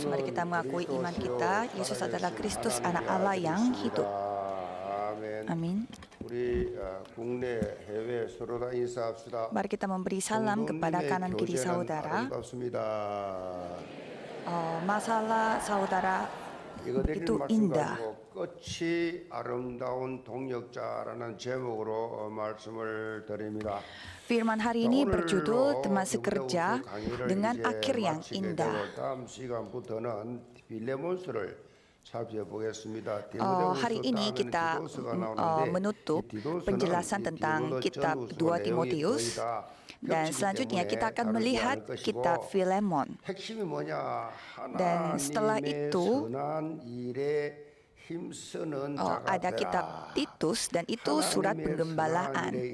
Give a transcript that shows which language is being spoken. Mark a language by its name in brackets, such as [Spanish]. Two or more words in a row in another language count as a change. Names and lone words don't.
[Indonesian] Mari kita mengakui iman kita, Yesus adalah Kristus, anak Allah yang hidup. Amin. Mari kita memberi salam kepada kanan kiri saudara. Masalah saudara itu indah. [Korean] 끝이 아름다운 동역자라는 제목으로 말씀을 드립니다. [Indonesian] Firman hari ini berjudul teman sekerja dengan akhir yang indah. [Korean] 다음 시간부터는 빌레몬서를 살펴보겠습니다. [Indonesian] Hari ini kita menutup penjelasan tentang kitab 2 Timotius. Dan selanjutnya kita akan melihat kitab Filemon. Dan setelah itu ada kitab Titus dan itu surat penggembalaan.